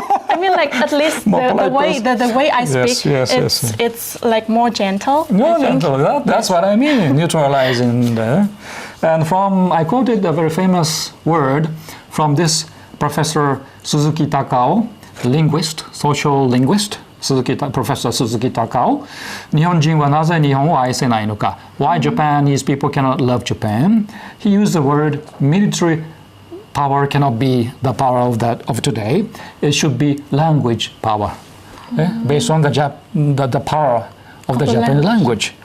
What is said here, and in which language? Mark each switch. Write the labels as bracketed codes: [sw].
[en] I mean, like at least the way I speak, it's like more gentle. More gentle. That's what I mean. Neutralizing there. And I quoted a very famous word from this Professor Suzuki Takao, linguist, social linguist. Professor Suzuki Takao. [ja] 日本人はなぜ日本を愛せないのか? [en] Why Japanese people cannot love Japan? He used the word military power cannot be the power of today. It should be language power, based on the power of the Japanese language.